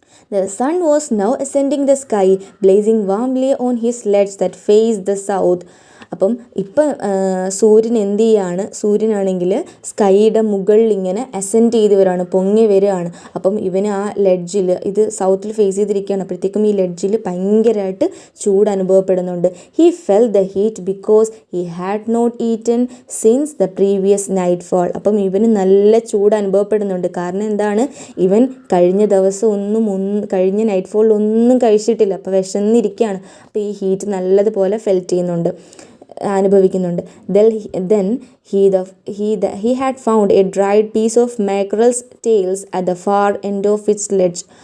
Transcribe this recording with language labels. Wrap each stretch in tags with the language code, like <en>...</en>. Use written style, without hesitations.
<en>The sun was now ascending the sky, blazing warmly on his sleds that faced the south.</en> <ml>അപ്പം ഇപ്പം സൂര്യൻ എന്ത് ചെയ്യാണ്, സൂര്യനാണെങ്കിൽ സ്കൈയുടെ മുകളിൽ ഇങ്ങനെ അസെൻഡ് ചെയ്ത് വരികയാണ്, പൊങ്ങി വരികയാണ്. അപ്പം ഇവന് ആ ലെഡ്ജിൽ, ഇത് സൗത്തിൽ ഫേസ് ചെയ്തിരിക്കുകയാണ്, അപ്പോഴത്തേക്കും ഈ ലെഡ്ജിൽ ഭയങ്കരമായിട്ട് ചൂട് അനുഭവപ്പെടുന്നുണ്ട്.</ml> <en>He fell the heat because he had not eaten since the previous nightfall.</en> <ml>അപ്പം ഇവന് നല്ല ചൂട് അനുഭവപ്പെടുന്നുണ്ട്. കാരണം എന്താണ്, ഇവൻ കഴിഞ്ഞ കഴിഞ്ഞ നൈറ്റ് ഫാളിൽ ഒന്നും കഴിച്ചിട്ടില്ല. അപ്പോൾ വിശന്നിരിക്കുകയാണ്. അപ്പോൾ ഈ ഹീറ്റ് നല്ലതുപോലെ ഫെൽറ്റ് ചെയ്യുന്നുണ്ട്, അനുഭവിക്കുന്നുണ്ട്.</ml> <en>Then he had found a dried piece of mackerel's tails at the far end of its ledge.</en>